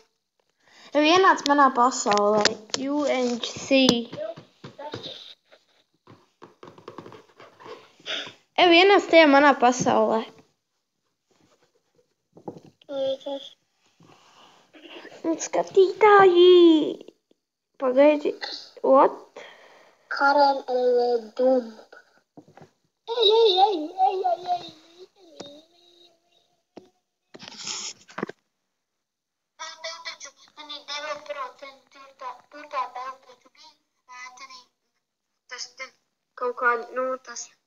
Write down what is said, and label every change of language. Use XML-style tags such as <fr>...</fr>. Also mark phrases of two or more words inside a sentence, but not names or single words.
<lv>Jau ienāc manā pasaulē. UNC. Jau ienāc tajā manā pasaulē. Un skatītāji. Pagaidi. What? Karen Dump. Ej. Man taču, man ir 9% tur tā kāda, nu, tas.</lv>